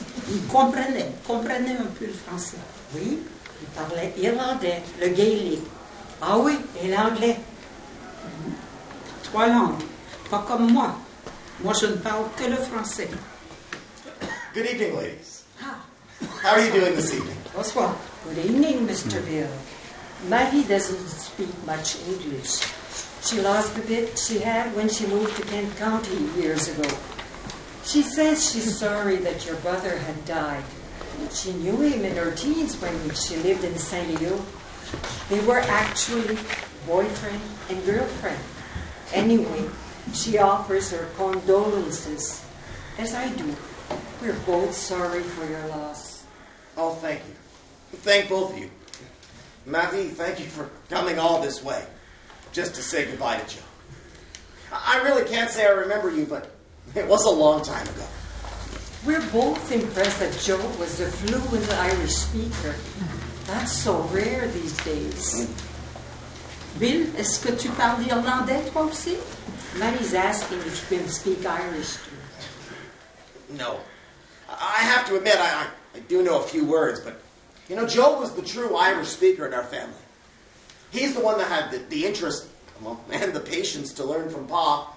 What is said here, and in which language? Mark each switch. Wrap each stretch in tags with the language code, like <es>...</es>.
<fr>Il comprenait un peu le français. Oui, il parlait irlandais, le Gillick. Ah oui, et l'anglais. 3 langues, pas comme moi. Moi, je ne parle que le français.</fr> <en>Good evening, ladies. Ah, How are you doing this evening? bonsoir. Good evening, Mr. Bill. Marie doesn't speak much English. She lost the bit she had when she moved to Kent County years ago. She says she's sorry that your brother had died. She knew him in her teens when she lived in St. Leo. They were actually boyfriend and girlfriend. Anyway, she offers her condolences, as I do. We're both sorry for your loss. Oh, thank you. Thank both of you. Marie, thank you for coming all this way just to say goodbye to Joe. I really can't say I remember you, but it was a long time ago. We're both impressed that Joe was a fluent Irish speaker. That's so rare these days.</en> <fr>Bill, est-ce que tu parles irlandais, toi aussi?</fr> <en>Mary's asking if you can speak Irish too. No. I have to admit, I do know a few words, but, you know, Joe was the true Irish speaker in our family. He's the one that had the interest, well, and the patience to learn from Pa.</en>